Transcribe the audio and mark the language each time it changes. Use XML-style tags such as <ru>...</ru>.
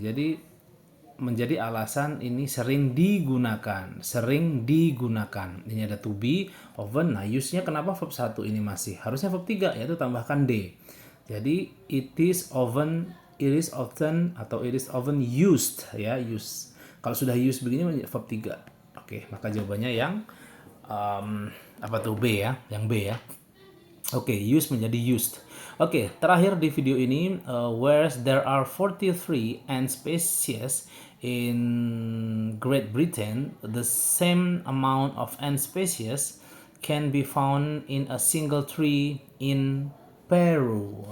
<id>Jadi menjadi alasan ini sering digunakan. Ini ada to be, often. Nah, use-nya kenapa verb 1 ini masih? Harusnya verb 3, yaitu tambahkan d. Jadi</id> <en>it is often</en> <id>atau</id> <en>it is often used</en> <id>ya, use. Kalau sudah use begini menjadi verb 3. Oke, maka jawabannya yang B ya, yang B ya. Oke, use menjadi used.</id> <en>Oke,</en> <id>terakhir di video ini,</id> <en>whereas there are 43 ant species in Great Britain, the same amount of ant species can be found in a single tree in Peru.</en>